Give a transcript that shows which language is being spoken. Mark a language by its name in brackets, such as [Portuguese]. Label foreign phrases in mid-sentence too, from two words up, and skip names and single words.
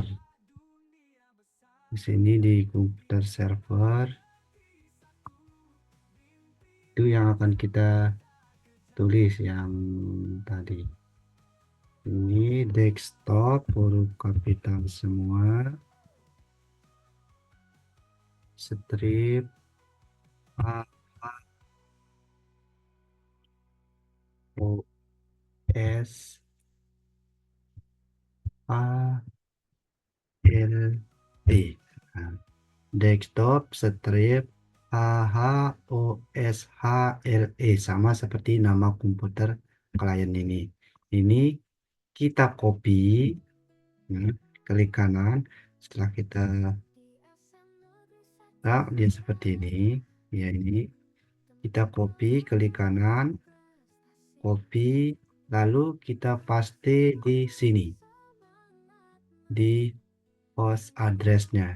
[Indonesian] Di sini di komputer server itu yang akan kita tulis yang tadi. Ini desktop huruf kapital semua, strip A O S A L E. Nah, desktop strip A H O S H L E, sama seperti nama komputer klien ini. Ini kita copy, klik kanan. Setelah kita dia seperti ini ya. Ini kita copy, klik kanan, copy, lalu kita paste di sini, di [English] host address- [Indonesian] nya.